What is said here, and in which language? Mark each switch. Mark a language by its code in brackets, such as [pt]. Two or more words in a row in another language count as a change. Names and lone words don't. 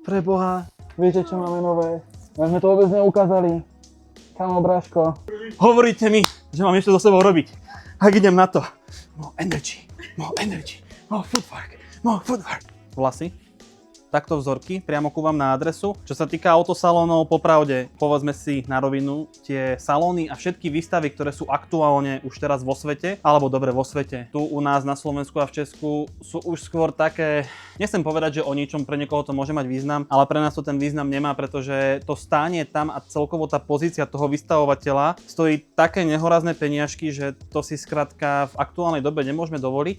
[sk] Preboha, viete čo máme nové? My sme to vôbec neukázali. Kamo, Bráško. Hovoríte mi, že mám ešte so sebou robiť. Tak idem na to. [en] More energy, more footwork. [sk] Vlasy. Takto vzorky, priamo ku vám na adresu. Čo sa týka autosalónov, popravde, povedzme si na rovinu, tie salóny a všetky výstavy, ktoré sú aktuálne už teraz vo svete, alebo dobre vo svete, tu u nás na Slovensku a v Česku sú už skôr také, nechcem povedať, že o ničom pre niekoho to môže mať význam, ale pre nás to ten význam nemá, pretože to stánie tam a celkovo tá pozícia toho vystavovateľa stojí také nehorazné peniažky, že to si skrátka v aktuálnej dobe nemôžeme dovoliť.